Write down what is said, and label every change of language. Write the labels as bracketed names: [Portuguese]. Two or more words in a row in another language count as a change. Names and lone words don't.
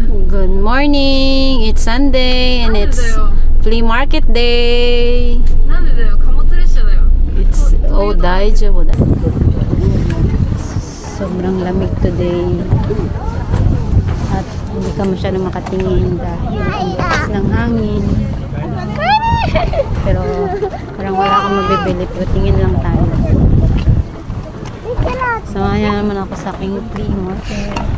[English] Good morning! It's Sunday and it's flea market day! It's, [Japanese] oh, 大丈夫だ. [Filipino] Sobrang lamig today. At hindi ka masyadong makatingin dahil ang lakas ng hangin. Pero parang wala kang mabibili, pero tingin lang tayo. Samahan naman ako sa aking flea market.